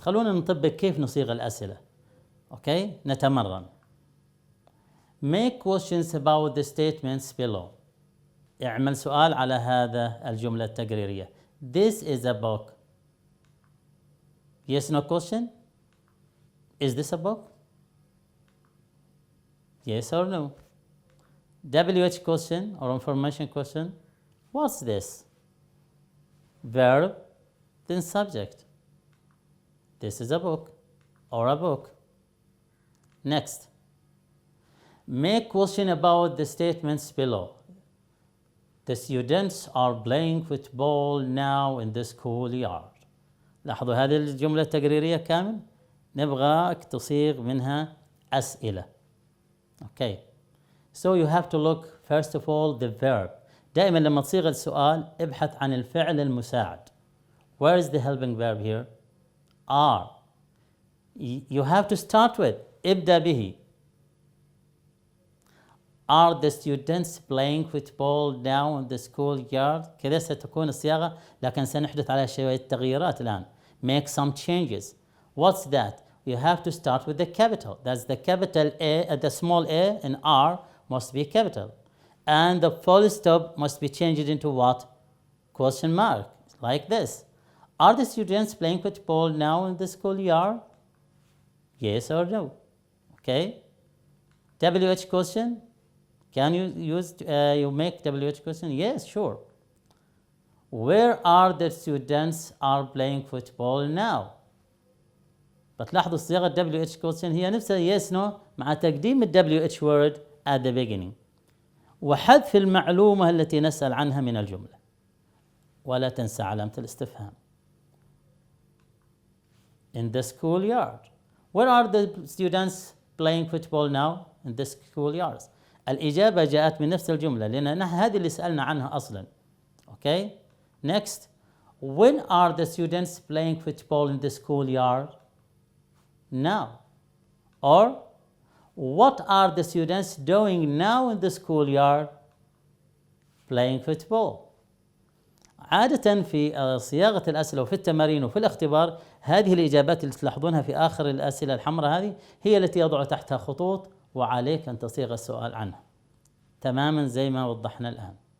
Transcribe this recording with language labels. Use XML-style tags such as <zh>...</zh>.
<ar>خلونا نطبق كيف نصيغ الأسئلة. Okay, نتمرن.</ar> <en>Make questions about the statements below.</en> <ar>اعمل سؤال على هذا الجملة التقريرية.</ar> <en>This is a book. Yes, no question? Is this a book? Yes or no? WH question or information question. What's this? Verb, then subject. This is a book or a book. Next. Make question about the statements below. The students are playing football now in the schoolyard.</en> <ar>لاحظوا هذه الجملة التقريرية كامل نبغاك تصيغ منها أسئلة.</ar> <en>Okay. So you have to look first of all the verb.</en> <ar>دائما لما تصيغ السؤال ابحث عن الفعل المساعد.</ar> <en>Where is the helping verb here? Are. You have to start with</en> <ar>ابدأ به.</ar> <en>Are the students playing football now in the schoolyard?</en> <ar>كذا ستكون الصياغة لكن سنحدث عليها شوية تغييرات الآن.</ar> <en>Make some changes. What's that? You have to start with the capital. That's the capital A, the small a in R must be capital. And the full stop must be changed into what? Question mark, like this. Are the students playing football now in the schoolyard? Yes or no? Okay. WH question. Can you use, you make WH question? Yes, sure. Where are the students are playing football now?</en> <ar>بتلاحظوا صياغة</ar> <en>WH question</en> <ar>هي نفسها yes no مع تقديم ال</ar> <en>WH word at the beginning</en> <ar>وحذف المعلومة التي نسأل عنها من الجملة ولا تنسى علامة الاستفهام.</ar> <en>In the schoolyard. Where are the students playing football now? In the schoolyards.</en> <ar>الإجابة جاءت من نفس الجملة لأن هذه اللي سألنا عنها أصلاً.</ar> <en>Okay. Next. When are the students playing football in the schoolyard? Now. Or what are the students doing now in the schoolyard? Playing football.</en> <ar>عادة في صياغة الأسئلة وفي التمارين وفي الاختبار هذه الإجابات اللي تلاحظونها في آخر الأسئلة الحمراء هذه هي التي يضع تحتها خطوط وعليك أن تصيغ السؤال عنها تماما زي ما وضحنا الآن.</ar>